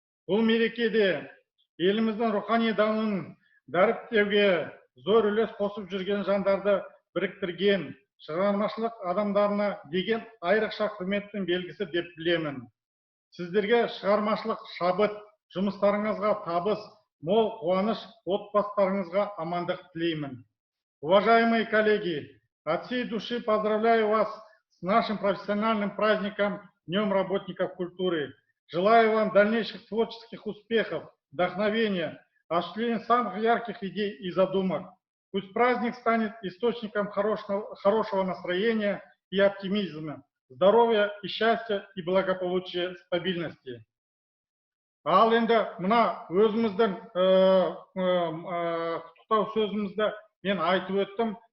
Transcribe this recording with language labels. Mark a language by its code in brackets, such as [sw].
[kk] Бұл мерекеде еліміздің рухани дамуын дәріптеуге зор үлес қосып жүрген жандарды біріктірген шығармашылық адамдарына деген айрықша құрметтің белгісі деп білемін. Сіздерге шығармашылық шабыт, жұмыстарыңызға табыс, мол қуаныш, отбасыларыңызға амандық тілеймін. [ru] Уважаемые коллеги, от всей души поздравляю вас с нашим профессиональным праздником Днем работников культуры. Желаю вам дальнейших творческих успехов, вдохновения, осуществления самых ярких идей и задумок. Пусть праздник станет источником хорошего настроения и оптимизма, здоровья и счастья и благополучия, стабильности. [kk] Ал енді мына өзіміздің құттықтау сөзімізді мен айтып өттім.